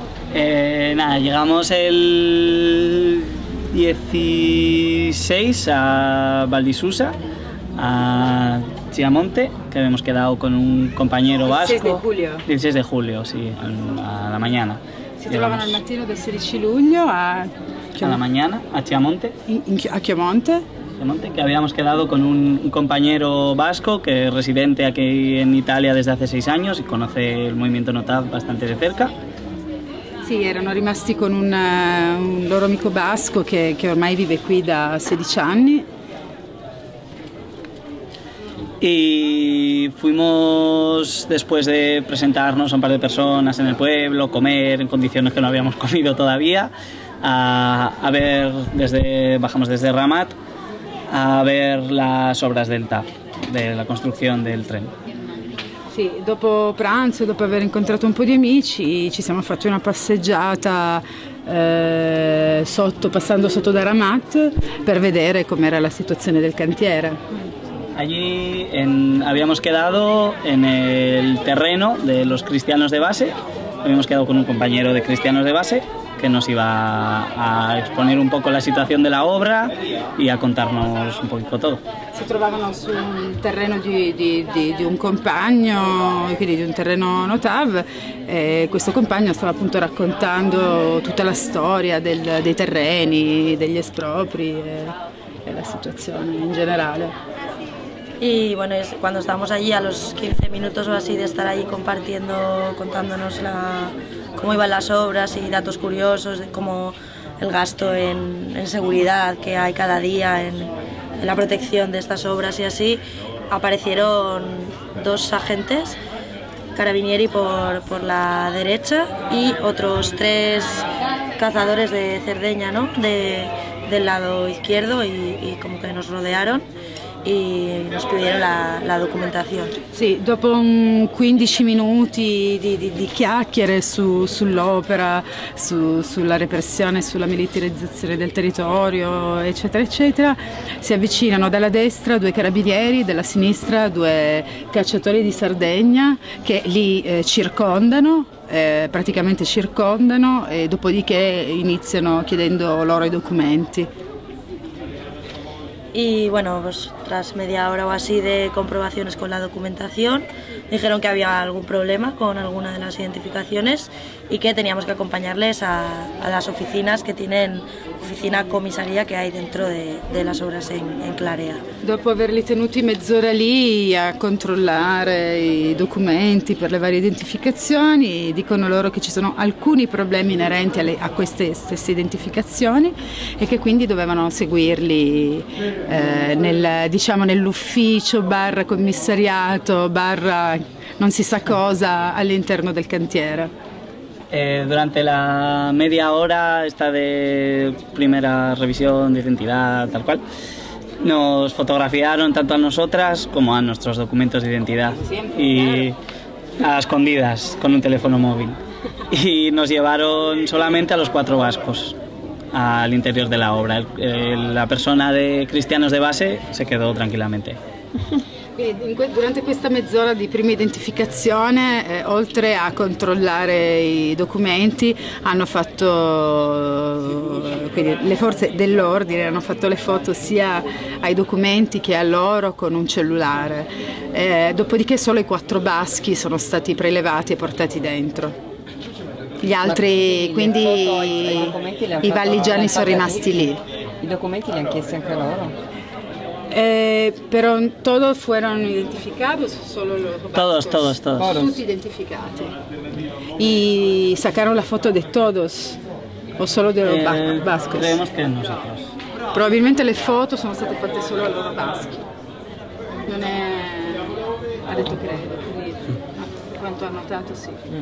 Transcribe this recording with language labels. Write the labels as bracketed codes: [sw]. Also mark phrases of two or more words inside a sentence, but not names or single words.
[es] Nada, llegamos el 16 a Valdisusa, a Chiamonte, que habíamos quedado con un compañero vasco. 16 de julio. 16 de julio, sí, a la mañana. [it] Si trovavano al mattino del 16 luglio [es] a la mañana, a Chiamonte. A Chiamonte. Que habíamos quedado con un compañero vasco que es residente aquí en Italia desde hace 6 años y conoce el movimiento NOTAV bastante de cerca. [it] Sì, erano rimasti con un loro amico basco che ormai vive qui da 16 anni. [es] Y fuimos, después de presentarnos a un par de personas en el pueblo, comer en condiciones que no habíamos comido todavía, a ver, bajamos desde Ramat a ver las obras del TAV, de la [it] costruzione del treno. Sì, dopo pranzo, dopo aver incontrato un po' di amici, ci siamo fatti una passeggiata passando sotto da Ramat per vedere com'era la situazione del cantiere. [es] Allí habíamos quedado en el terreno de los cristianos de base, habíamos quedado con un compañero de cristianos de base que nos iba a exponer un poco la situación de la obra y a contarnos un poquito todo. [it] Si trovavano su un terreno di un compagno, quindi di un terreno NOTAV, e questo compagno stava appunto raccontando tutta la storia dei terreni, degli espropri e la situazione in generale. [es] Y bueno, cuando estábamos allí, a los 15 minutos o así de estar ahí compartiendo, contándonos cómo iban las obras y datos curiosos, de cómo el gasto en seguridad que hay cada día, en la protección de estas obras y así, aparecieron 2 agentes, carabinieri por la derecha y otros 3 cazadores de Cerdeña, ¿no? del lado izquierdo y como que nos rodearon e nos pidieron la documentazione. [it] Sì, dopo 15 minuti di chiacchiere sull'opera, sulla repressione, sulla militarizzazione del territorio, eccetera, eccetera, si avvicinano dalla destra 2 carabinieri, dalla sinistra 2 cacciatori di Sardegna che li circondano, praticamente circondano, e dopodiché iniziano chiedendo loro i documenti. [es] Y bueno, pues tras media hora o así de comprobaciones con la documentación, dijeron que había algún problema con alguna de las identificaciones y que teníamos que acompañarles a las oficinas que tienen, oficina comisaría que hay dentro de las obras en Clarea. [it] Dopo averli tenuti mezz'ora lì a controllare i documenti per le varie identificazioni, dicono loro che ci sono alcuni problemi inerenti a queste stesse identificazioni e che quindi dovevano seguirli nell'ufficio / commissariato / non si sa cosa all'interno del cantiere. [es] Durante la media hora esta de primera revisión de identidad, tal cual, nos fotografiaron tanto a nosotras como a nuestros documentos de identidad y a escondidas con un teléfono móvil, y nos llevaron solamente a los 4 vascos al interior de la obra. La persona de cristianos de base se quedó tranquillamente. [it] Durante questa mezz'ora di prima identificazione, oltre a controllare i documenti, hanno fatto, quindi le forze dell'ordine hanno fatto le foto sia ai documenti che a loro con un cellulare. Dopodiché solo i 4 baschi sono stati prelevati e portati dentro. Gli altri, quindi i valligiani sono rimasti lì. I documenti li hanno chiesti anche loro? [es] Pero todos fueron identificados, solo los vascos. Todos. [it] Tutti identificati. [es] Y sacaron la foto de todos, o solo de los vascos. Creemos que nosotros. [it] Probabilmente le foto sono state fatte solo a loro baschi. Non è... ha detto credo, quindi quanto ha notato sì.